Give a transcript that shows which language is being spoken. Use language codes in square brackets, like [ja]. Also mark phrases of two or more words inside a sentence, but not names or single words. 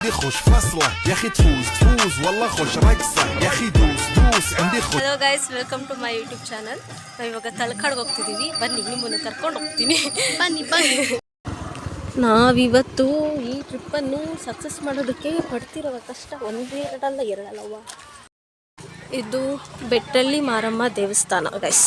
[ar] خوش فصله يا اخي تفوز والله خوش رقصه يا اخي دوس عندي خوش. [en] Hello guys, welcome to my YouTube channel. [kn] ನಾವು ಇವಾಗ ತಲಕಾಡ್ಗೆ ಹೋಗ್ತಿದ್ದೀವಿ. ಬನ್ನಿ, ನಿಮ್ಮನ್ನು ಕರ್ಕೊಂಡು ಹೋಗ್ತೀನಿ. ಬನ್ನಿ. ನಾವಿವತ್ತು ಈ ಟ್ರಿಪ್ಪನ್ನು ಸಕ್ಸಸ್ ಮಾಡೋದಕ್ಕೆ ಪಡ್ತಿರೋ ಕಷ್ಟ ಎರಡಲ್ಲವ್ವ. ಇದು ಬೆಟ್ಟಳ್ಳಿ ಮಾರಮ್ಮ ದೇವಸ್ಥಾನ ಗೈಸ್.